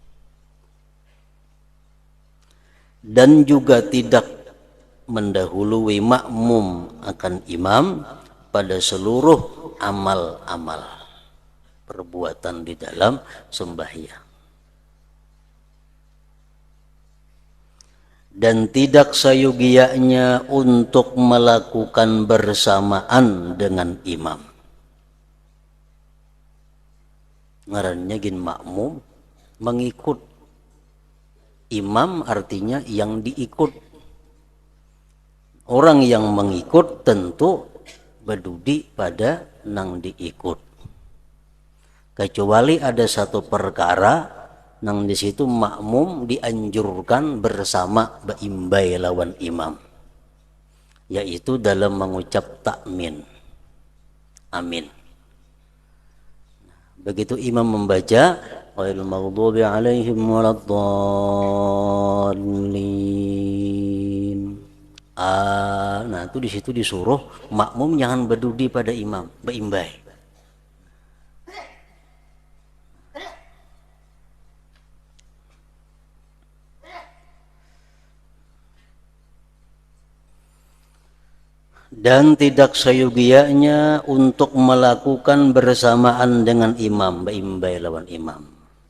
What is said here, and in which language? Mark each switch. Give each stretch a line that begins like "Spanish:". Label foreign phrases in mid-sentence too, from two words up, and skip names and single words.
Banjar: Dan juga tidak mendahului makmum akan imam pada seluruh amal-amal perbuatan di dalam sembahyang. Dan tidak sayugianya untuk melakukan bersamaan dengan imam. Ngarannya gin makmum mengikut. Imam artinya yang diikut. Orang yang mengikut tentu berdudi pada nang diikut. Kecuali ada satu perkara nang di situ makmum dianjurkan bersama beimbai lawan imam, yaitu dalam mengucap takmin, amin. Begitu imam membaca
Arabic: غير المغضوب عليهم ولا الضالين,
Banjar: nah itu di situ disuruh makmum jangan berdudi pada imam, beimbai. Dan tidak sayugianya untuk melakukan bersamaan dengan imam, beimbai lawan imam.